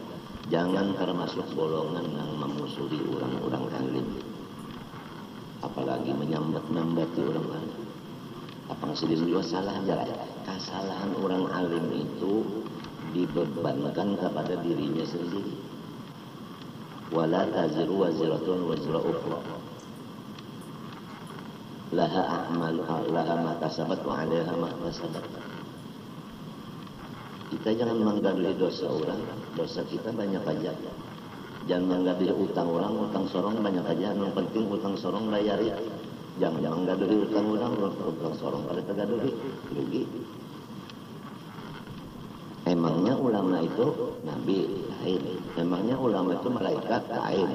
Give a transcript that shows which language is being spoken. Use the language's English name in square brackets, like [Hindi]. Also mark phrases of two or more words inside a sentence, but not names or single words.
[Indonesian] Jangan termasuk golongan yang memusuhi orang-orang alim. Apalagi menyambat-nyambati orang alim. Apang sidin juga salah aja. Kesalahan orang alim itu dibebankan kepada dirinya sendiri. [Arabic] ولا تزر وازرة وزر أخرى. لها أعمالها لها ما كسبت وعليها ما كسبت. [Indonesian] Kita jangan menggadui dosa orang, dosa kita banyak aja. Jangan menggadui utang orang, utang sorong banyak aja. Yang penting utang sorong bayari. Jangan gaduhi utang orang sorong pada gaduhi rugi. Emangnya ulama itu nabi lain, emangnya ulama itu malaikat lain.